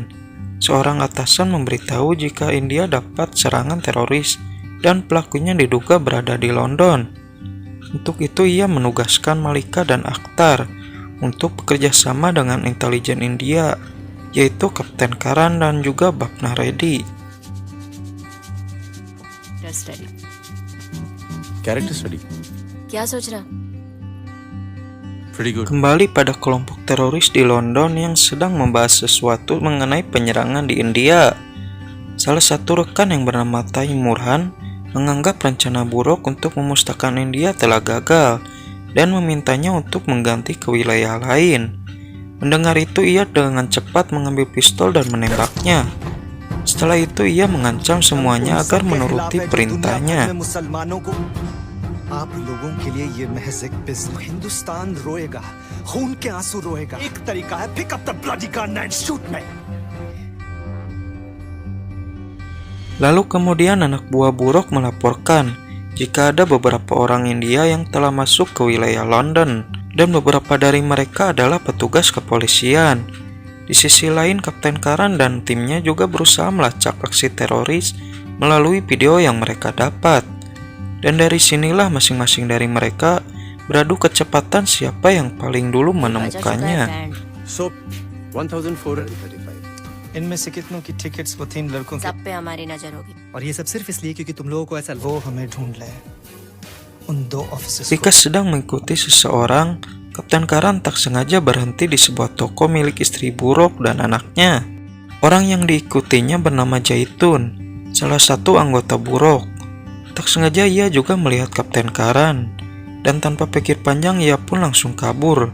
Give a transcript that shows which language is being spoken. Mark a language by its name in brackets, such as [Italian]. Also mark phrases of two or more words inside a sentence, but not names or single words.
[Indonesian] Seorang atasan memberitahu jika India dapat serangan teroris dan pelakunya diduga berada di London. Untuk itu ia menugaskan Malika dan Akhtar untuk bekerja sama dengan intelijen India, yaitu Kapten Karan dan juga Bapna Reddy. [English] Character study. [Hindi] क्या सोच रहा? [English] Pretty good. [Indonesian] Kembali pada kelompok teroris di London yang sedang membahas sesuatu mengenai penyerangan di India. Salah satu rekan yang bernama Taimurhan menganggap rencana Buruk untuk memusnahkan India telah gagal dan memintanya untuk mengganti ke wilayah lain. Mendengar itu, ia dengan cepat mengambil pistol dan menembaknya. Setelah itu ia mengancam semuanya agar menuruti perintahnya. [Hindi] आप लोगों के लिए ये महज एक बिज़नेस हिंदुस्तान रोएगा खून के आंसू रोएगा एक तरीका है [English] pick up the bloody gun and shoot me. [Indonesian] Lalu kemudian anak buah Buruk melaporkan jika ada beberapa orang India yang telah masuk ke wilayah London dan beberapa dari mereka adalah petugas kepolisian. Di sisi lain, Kapten Karan dan timnya juga berusaha melacak aksi teroris melalui video yang mereka dapat. Dan dari sinilah masing-masing dari mereka beradu kecepatan siapa yang paling dulu menemukannya. [English] So 1,435. [Hindi] इनमें से कितनों की टिकट्स वो 3 लड़कों के सब पे हमारी नजर होगी। और ये सब सिर्फ इसलिए क्योंकि तुम लोगों को ऐसा वो हमें ढूंढ ले उन 2 ऑफिसर्स [Indonesian] Ketika sedang mengikuti seseorang, Kapten Karan tak sengaja berhenti di sebuah toko milik istri Buruk dan anaknya. Orang yang diikutinya bernama Jaitun, salah satu anggota Buruk. Tak sengaja ia juga melihat Kapten Karan, dan tanpa pikir panjang ia pun langsung kabur.